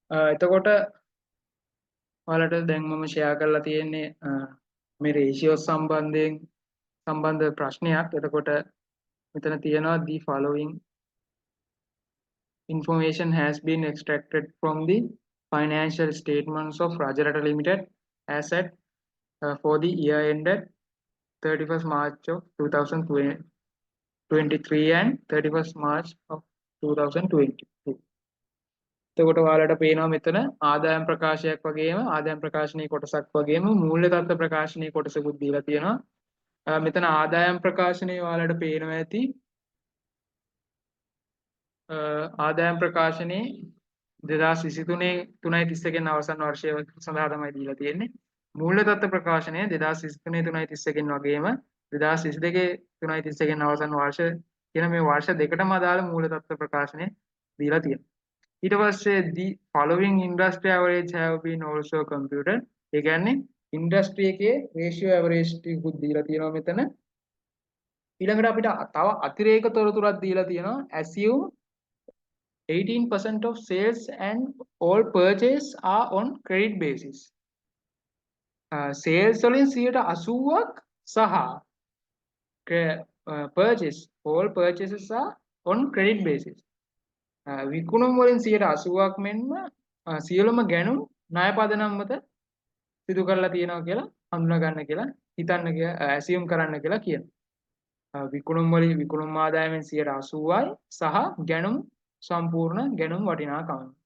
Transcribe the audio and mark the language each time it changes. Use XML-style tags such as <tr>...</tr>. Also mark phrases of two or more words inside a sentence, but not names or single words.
<si>එතකොට ඔයාලට දැන් මම ෂෙයා කරලා තියෙන්නේ මේ රේෂියෝස් සම්බන්ධ ප්‍රශ්නයක්. එතකොට මෙතන තියෙනවා</si> <en>the following information has been extracted from the financial statements of Rajarata Limited as at for the year ended 31st March of 2023 and 31st March of 2022.</en> <si>එතකොට ඔයාලට පේනවා මෙතන ආදායම් ප්‍රකාශයක් වගේම ආදායම් ප්‍රකාශනයේ කොටසක් වගේම මූල්‍ය තත්ත්ව ප්‍රකාශනයේ කොටසකුත් දීලා තියෙනවා. මෙතන ආදායම් ප්‍රකාශනයේ ඔයාලට පේනවා ඇති ආදායම් ප්‍රකාශනයේ 2023 3.31 අවසන් වර්ෂය සඳහා තමයි දීලා තියෙන්නේ. මූල්‍ය තත්ත්ව ප්‍රකාශනය 2023 3.31 වගේම 2022 3.31 අවසන් වර්ෂ කියන මේ වර්ෂ දෙකටම අදාළ මූල්‍ය තත්ත්ව ප්‍රකාශනය දීලා තියෙනවා. ඊට පස්සේ</si> <en>the following industry average have been also computed.</en> <si>ඒ කියන්නේ ඉන්ඩස්ට්‍රි එකේ</si> <en>ratio average</en> <si>ටිකුත් දීලා තියෙනවා මෙතන. ඊළඟට අපිට තව අතිරේක තොරතුරක් දීලා තියෙනවා.</si> <en>assume 18% of sales and all purchase are on credit basis. sales</en> <si>වලින් 80%ක් සහ</si> <en>purchase all purchases are on credit basis.</en> <si>විකුණුම් වලින් 80%ක් මෙන්ම සියලුම ගැණුම් ණය පදනම් මත සිදු කරලා තියෙනවා කියලා හඳුනා ගන්න කියලා හිතන්න කියලා assume කරන්න කියලා කියනවා. විකුණුම් ආදායමෙන් 80%යි සහ ගැණුම් සම්පූර්ණ ගැණුම් වටිනාකම.</si>